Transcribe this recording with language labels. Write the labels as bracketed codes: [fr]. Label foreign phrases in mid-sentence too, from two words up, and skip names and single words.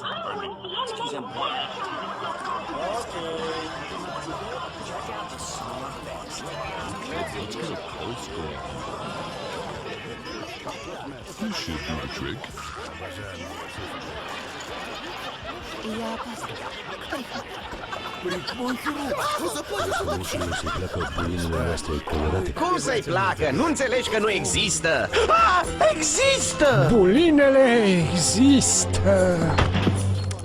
[en] Excuse me. Okay. Check out the small best. You should do the trick. [ro] Cum să-i placă? Nu înțelegi că nu există? Ah, există! Bulinele există!